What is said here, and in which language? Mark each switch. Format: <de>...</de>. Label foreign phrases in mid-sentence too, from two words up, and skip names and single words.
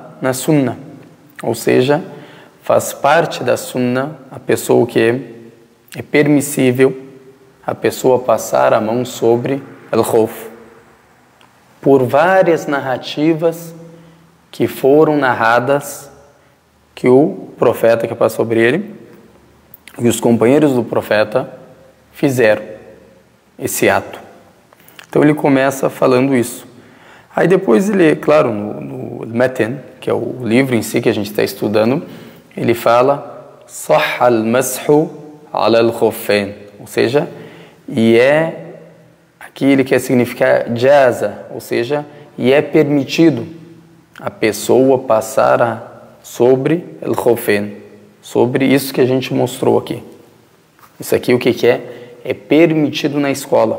<pt>na Sunnah, ou seja, faz parte da Sunnah a pessoa que é permissível a pessoa passar a mão sobre al-Khuf, por várias narrativas que foram narradas que o profeta que passou sobre ele e os companheiros do profeta fizeram esse ato. Então ele começa falando isso. Aí depois ele, claro, no Matan, que é o livro em si que a gente está estudando, ele fala</pt> <ar>صح المسح على الخفين,</ar> <pt>ou seja, aqui ele quer significar jaza, ou seja, e é permitido a pessoa passar sobre al-khuffain, sobre isso que a gente mostrou aqui. Isso aqui o que é? É permitido na escola.</pt>